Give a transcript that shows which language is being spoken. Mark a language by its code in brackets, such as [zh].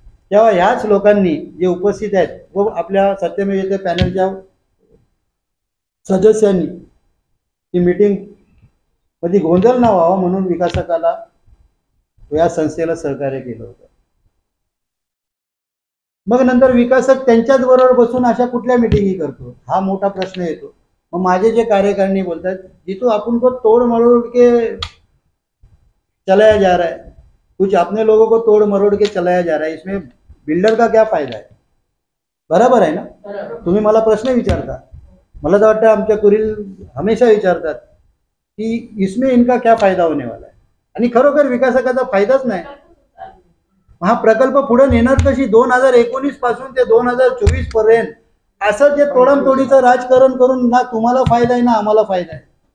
[mr] तेव्हा ह्याच लोकांनी जे उपस्थित आहेत व आपल्या सत्यमेव पॅनलच्या सदस्यांनी ती मीटिंग मध्ये गोंधळ न व्हावा म्हणून विकासकाला या संस्थेला सहकार्य केलं होतं. मग नंतर विकासक त्यांच्याच बरोबर बसून अशा कुठल्या मीटिंगी करतो, हा मोठा प्रश्न येतो. मग माझे जे कार्यकारिणी बोलतात जिथून आपण [hi] को तोड़ मरोड़ के चलाया जा रहा है, कुछ अपने लोगों को तोड़ मरोड़ के चलाया जा रहा है, इसमें बिल्डर का क्या फायदा है? [mr] बराबर आहे ना? तुम्ही मला प्रश्न विचारता, मला तर वाटतं आमच्या कुरील हमेशा विचारतात की [hi] इसमें इनका क्या फायदा होने वाला है, [mr] आणि खरोखर विकासकाचा फायदाच नाही. हा प्रकल्प पुढे नेणार कशी? 2019 पासून ते 2024 पर्यंत असं जे तोडमतोडीचं राजकारण करून ना तुम्हाला फायदा आहे ना आम्हाला फायदा आहे.